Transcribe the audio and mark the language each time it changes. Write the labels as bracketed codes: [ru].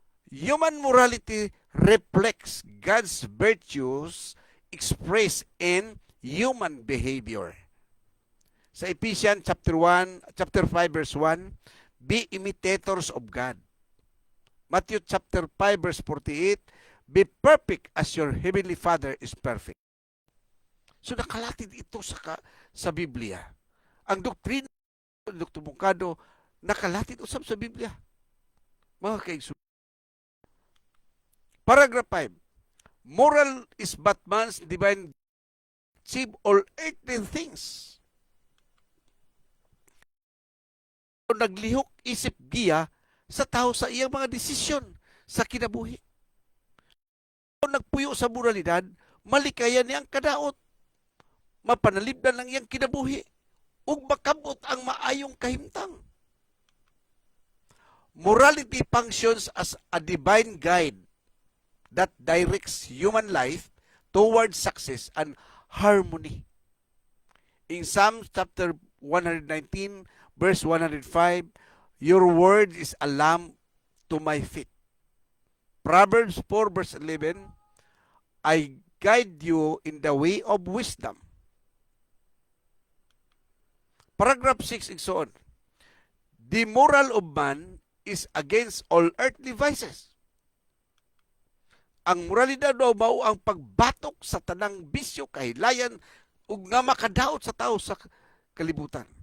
[en] Human morality reflects God's virtues expressed in human behavior. [ceb] Sa [en] Ephesians chapter 5 verse 1, be imitators of God. Matthew chapter 5 verse 48, be perfect as your heavenly Father is perfect. [ceb] So nakalatid ito sa Biblia. Ang doktrina ng Dr. Bungkado nakalatid usab sa Biblia. Mga kaigsunan. [en] Paragraph 5. Moral is but man's divine achieve all earthly things. [ceb] Naglihok isip giya sa tao sa iyang mga desisyon sa kinabuhi. Nagpuyo sa moralidad, malikayan niyang kadaot. Mapanalibdan lang iyang kinabuhi ug makabot ang maayong kahimtang. [en] Morality functions as a divine guide that directs human life towards success and harmony. In Psalm chapter 119, verse 105, your word is a lamp to my feet. Proverbs 4, verse 11, I guide you in the way of wisdom. Paragraph 6 and so on. The moral of man is against all earthly vices. [ceb] Ang moralidad daw mao ang pagbatok sa tanang bisyo, kahilayan ug nga makadaot sa tao sa kalibutan.